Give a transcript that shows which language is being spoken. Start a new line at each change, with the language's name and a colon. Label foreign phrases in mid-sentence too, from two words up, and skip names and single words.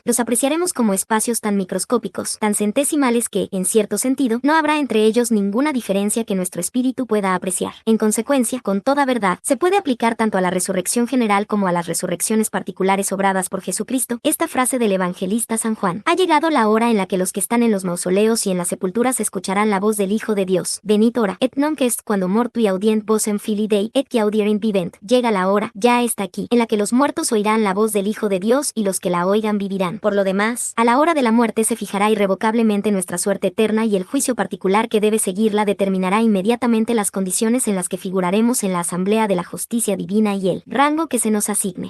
Spanish: Los apreciaremos como espacios tan microscópicos, tan centesimales que, en cierto sentido, no habrá entre ellos ninguna diferencia que nuestro espíritu pueda apreciar. En consecuencia, con toda verdad, se puede aplicar tanto a la resurrección general como a las resurrecciones particulares obradas por Jesucristo, esta frase del evangelista San Juan: ha llegado la hora en la que los que están en los mausoleos y en las sepulturas escucharán la voz del Hijo de Dios.
Latin: Venit ora, et nunc est quando mortui audient vocem filii Dei, et qui audierent vivent.
Spanish: Llega la hora, ya está aquí, en la que los muertos oirán la voz del Hijo de Dios y los que la oigan vivirán. Por lo demás, a la hora de la muerte se fijará irrevocablemente nuestra suerte eterna y el juicio particular que debe seguirla determinará inmediatamente las condiciones en las que figuraremos en la asamblea de la justicia divina y el rango que se nos asigne.